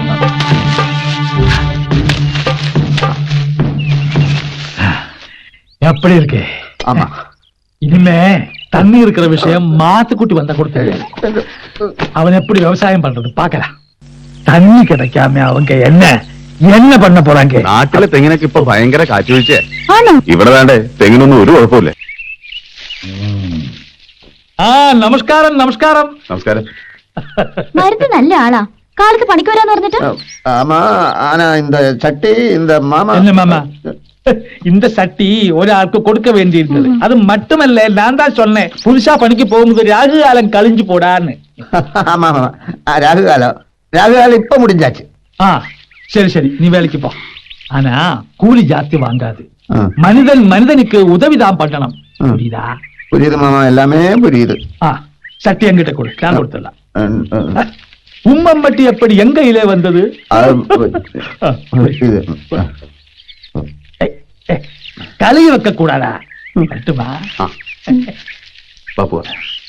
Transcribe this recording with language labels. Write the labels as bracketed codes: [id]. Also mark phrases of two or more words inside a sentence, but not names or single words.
[ta] எப்படி இருக்கு? ஆமா இனிமே தண்ணி இருக்கிற விஷயம் மாத்துக்குட்டி வந்த கொடுத்தது. அவன் எப்படி விவசாயம் பண்றது பாக்கலாம். தண்ணி கிடைக்காம அவங்க என்ன பண்ண പോறாங்க? [ml] നാട്ടിലെ തെങ്ങിനൊക്കെ ഇപ്പൊ ഭയങ്കര കാറ്റ് വീഴ്ച. ആണോ? ഇവിടെ വേണ്ടേ തെങ്ങിനൊന്നും ഒരു കുഴപ്പമില്ല. നമസ്കാരം നമസ്കാരം. നമസ്കാരം. മരുന്ന് നല്ല ആളാ. കാലത്ത് പണിക്ക് വരാന്ന് പറഞ്ഞിട്ട് [ta] ஆமா ஆனா இந்த சட்டி இந்த மாமா என்ன மாமா, இந்த சட்டி ஒராൾക്ക് கொடுக்க வேண்டியிருந்தது. அது மட்டுமல்ல, நான் தான் சொன்னேன் புதுசா பணிக்கு போகும்போது ராகு காலம் கழிஞ்சு போடான்னு. ஆமா ஆமா ராகுகாலம் இப்ப முடிஞ்சாச்சு. சரி சரி, நீ வேலைக்கு போ. ஆனா கூலி ஜாஸ்தி வாங்காது. ஆ. மனிதன் மனிதனுக்கு உதவிதான் பண்ணணும். ம். புரியுதா? புரியுது மாமா, எல்லாமே புரியுது. சட்டி என்கிட்ட கொடு, நான் கொடுத்துடலாம். ம், ம். உம்மம்பட்டி எப்படி எங்க கையிலே வந்தது? இது. கழுவி வைக்க கூடாதா? ம். கட்டுமா? [ml] ആ. വാ പോവാം.